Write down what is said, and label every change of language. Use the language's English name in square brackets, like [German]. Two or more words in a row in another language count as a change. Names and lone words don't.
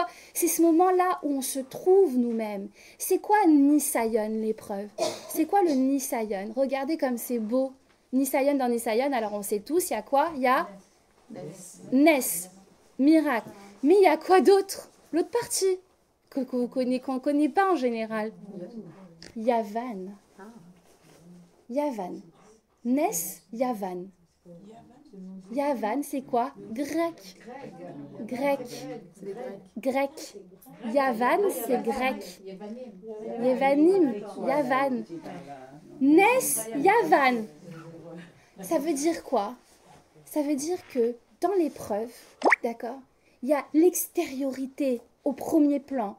[French] C'est ce moment-là où on se trouve nous-mêmes. C'est quoi Nisayon, l'épreuve? C'est quoi le Nisayon? Regardez comme c'est beau. Nisayon dans Nisayon, alors on sait tous, il y a quoi? Il y a Nes, miracle. Mais il y a quoi d'autre? L'autre partie qu'on ne connaît pas en général. Yavan. Yavan. Nes, Yavan. Yavan, c'est quoi? Grec. Grec. Grec. Yavan, c'est grec. Yevanim, Yavan. Nes, Yavan. Ça veut dire quoi? Ça veut dire que dans l'épreuve, d'accord, il y a l'extériorité au premier plan.